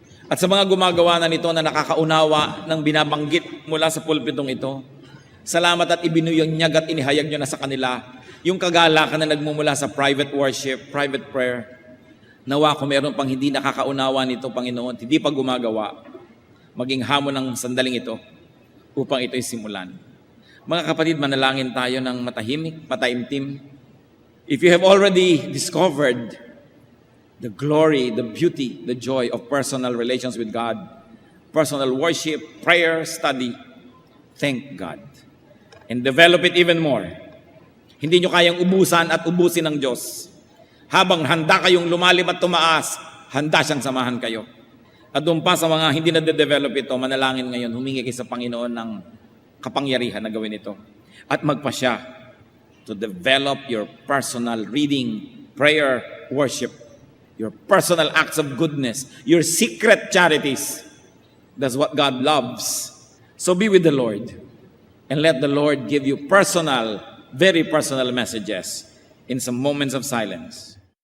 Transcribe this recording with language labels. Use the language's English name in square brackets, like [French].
[Filipino] At sa mga gumagawa na nito na nakakaunawa ng binabanggit mula sa pulpitong ito, salamat at ibinuyanyag at inihayag nyo na sa kanila yung kagalakan na nagmumula sa [English] private worship, private prayer. [Filipino] Nawa kung meron pang hindi nakakaunawa nito, Panginoon, hindi pa gumagawa, maging hamon ng sandaling ito upang ito'y simulan. Mga kapatid, manalangin tayo ng matahimik, mataimtim. [English] If you have already discovered the glory, the beauty, the joy of personal relations with God, personal worship, prayer, study, thank God. And develop it even more. [Filipino] Hindi nyo kayang ubusan at ubusin ng Diyos. Habang handa kayong lumalim at tumaas, handa siyang samahan kayo. At doon pa sa mga hindi na-develop ito, manalangin ngayon, humingi kayo sa Panginoon ng kapangyarihan na gawin ito. At magpasya [English] to develop your personal reading, prayer, worship, your personal acts of goodness, your secret charities. That's what God loves. So be with the Lord and let the Lord give you personal, very personal messages in some moments of silence.